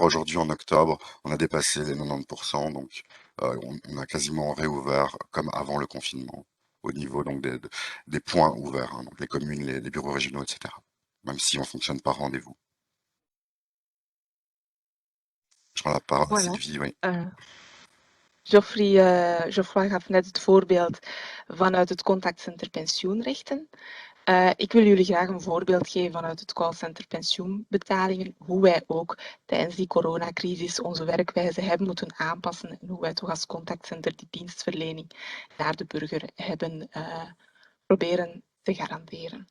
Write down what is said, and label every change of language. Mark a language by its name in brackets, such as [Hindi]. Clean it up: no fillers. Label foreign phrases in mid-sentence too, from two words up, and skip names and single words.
[French] Aujourd'hui, en octobre, on a dépassé les 90%. Donc on a quasiment réouvert comme avant le confinement au niveau donc des points ouverts, hein, donc les communes, les bureaux régionaux, etc. Même si on fonctionne par rendez-vous. Je rends la parole à Voilà. Sylvie, oui. [Dutch] Geoffroy gaf net het voorbeeld vanuit het contactcenter pensioenrechten. Ik wil jullie graag een voorbeeld geven vanuit het callcenter pensioenbetalingen, hoe wij ook tijdens die coronacrisis onze werkwijze hebben moeten aanpassen en hoe wij toch als contactcenter die dienstverlening naar de burger hebben proberen te garanderen.